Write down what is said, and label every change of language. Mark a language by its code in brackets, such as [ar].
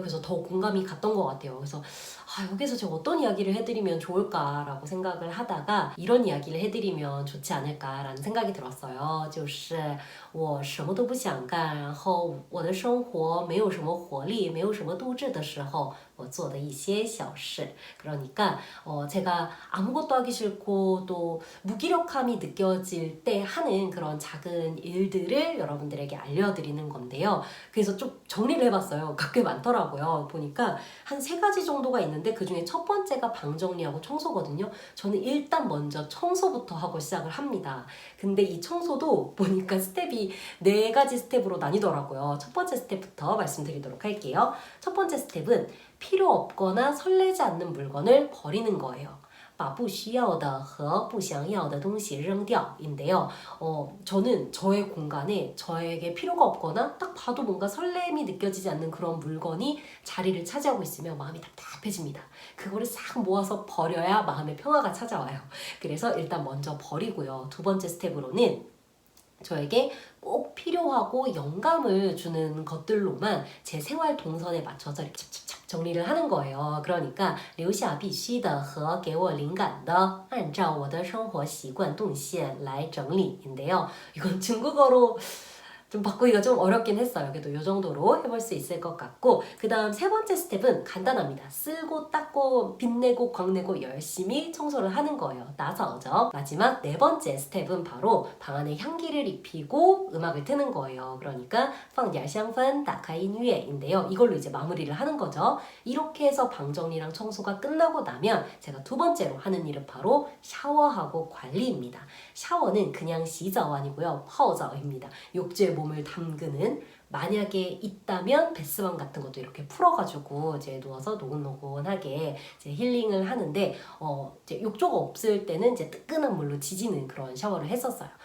[ko] 그래서 더 공감이 갔던 것 같아요. 그래서 여기서 제가 어떤 이야기를 해드리면 좋을까라고 생각을 하다가 이런 이야기를 해드리면 좋지 않을까라는 생각이 들었어요. [zh] 就是我什么都不想干，然后我的生活没有什么活力，没有什么斗志的时候，我做的一些小事. [ko] 그러니까 제가 아무것도 하기 싫고 또 무기력함이 느껴질 때 하는 그런 작은 일들을 여러분들에게 알려드리는 건데요. 그래서 좀 정리를 해봤어요. 꽤 많더라고요. 보니까 한 3가지 정도가 있는데 그 중에 첫 번째가 방 정리하고 청소거든요. 저는 일단 먼저 청소부터 하고 시작을 합니다. 근데 이 청소도 보니까 스텝이 4가지 스텝으로 나뉘더라고요. 첫 번째 스텝부터 말씀드리도록 할게요. 첫 번째 스텝은 필요 없거나 설레지 않는 물건을 버리는 거예요. [zh] 把不需要的和不想要的东西扔掉 [ko] 인데요. 저는 저의 공간에 저에게 필요가 없거나 딱 봐도 뭔가 설렘이 느껴지지 않는 그런 물건이 자리를 차지하고 있으면 마음이 답답해집니다. 그거를 싹 모아서 버려야 마음의 평화가 찾아와요. 그래서 일단 먼저 버리고요. 두 번째 스텝으로는 저에게 꼭 필요하고 영감을 주는 것들로만 제 생활 동선에 맞춰서 이렇게 찹찹찹 정리를 하는 거예요. 그러니까 [zh] 留下必须的和给我灵感的按照我的生活习惯动线来整理 [ko] 인데요. 이건 중국어로 좀 바꾸기가 좀 어렵긴 했어요. 그래도 이 정도로 해볼 수 있을 것 같고 그 다음 3번째 스텝은 간단합니다. 쓸고 닦고 빛내고 광내고 열심히 청소를 하는 거예요. 나서죠. 마지막 4번째 스텝은 바로 방 안에 향기를 입히고 음악을 트는 거예요. 그러니까 [zh] 放点香氛打开音乐 [ko] 인데요. 이걸로 이제 마무리를 하는 거죠. 이렇게 해서 방 정리랑 청소가 끝나고 나면 제가 두 번째로 하는 일은 바로 샤워하고 관리입니다. 샤워는 그냥 [zh] 洗澡 [ko] 아니고요. [zh] 泡澡 [ko] 입니다. 욕조에 몸을 담그는 만약에 있다면 베스밤 같은 것도 이렇게 풀어가지고 이제 누워서 노곤노곤하게 이제 힐링을 하는데 이제 욕조가 없을 때는 이제 뜨끈한 물로 지지는 그런 샤워를 했었어요.